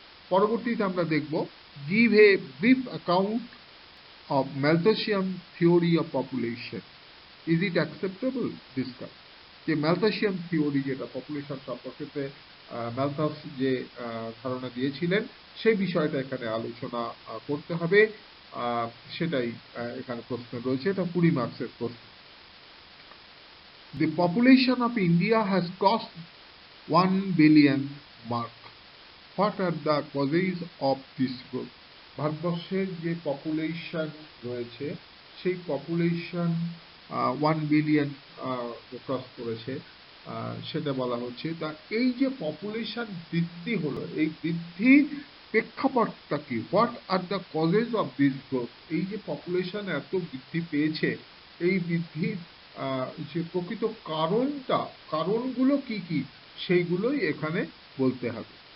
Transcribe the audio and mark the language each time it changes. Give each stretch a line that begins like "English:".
Bangla: পরবর্তীতে আমরা দেখব,
English: Give a brief account of Malthusian theory of population, is it acceptable, discuss.
Bangla: যে ম্যালথুসিয়ান থিওরি, যেটা পপুলেশন সম্পর্কে ম্যালথাস যে ধারণা দিয়েছিলেন, সেই বিষয়টা এখানে আলোচনা করতে হবে। সেটাই এখানে প্রশ্ন রয়েছে, এটা 20 মার্কসের প্রশ্ন।
English: The population of India has crossed 1 billion mark. What are the causes of this growth?
Bangla: ভারতবর্ষের যে পপুলেশন রয়েছে, সেই পপুলেশন 1 বিলিয়ন ক্রস করেছে, সেটা বলা হচ্ছে। তা এই যে পপুলেশন বৃদ্ধি হলো, এই বৃদ্ধির প্রেক্ষাপটটা কি?
English: What are the causes of this growth?
Bangla: এই যে পপুলেশন এত বৃদ্ধি পেয়েছে, এই বৃদ্ধির যে প্রকৃত কারণগুলো কি কি, সেইগুলোই এখানে বলতে হবে।